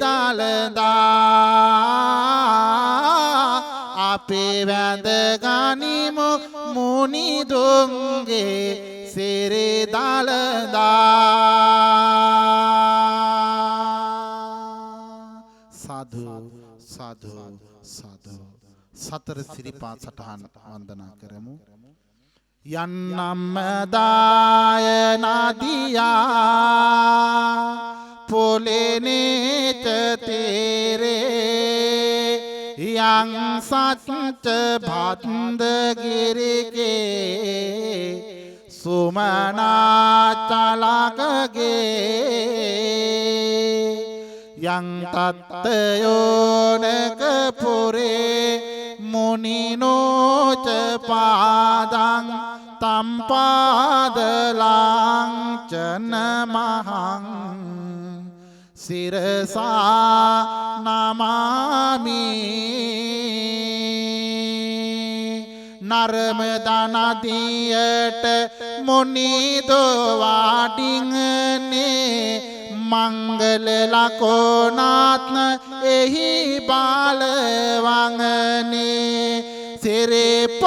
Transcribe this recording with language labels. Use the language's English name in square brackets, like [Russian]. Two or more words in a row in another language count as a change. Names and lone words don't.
[Sinhala] දලදා අපේ වැඳ ගනිමු මුනිදුන්ගේ සිරි දලදා සාදු සාදු සාදු සතර සිරිපා සටහන් වන්දනා කරමු යන්නම් දාය [Pali] නදියා පොලෙනේත තේරේ යං සත්ත භන්දගිරිගේ සුමනා චලකගේ යං තත්තයෝනක පුරේ මුනිනෝච පාදං තම්පාදලාංචන මහං සිරසා නමාමි [Sinhala] නර්මදා නදියට මුනිදෝ වාඩින්නේ මංගල ලකෝනාත්න එහි බාලවංගනේ සිරේ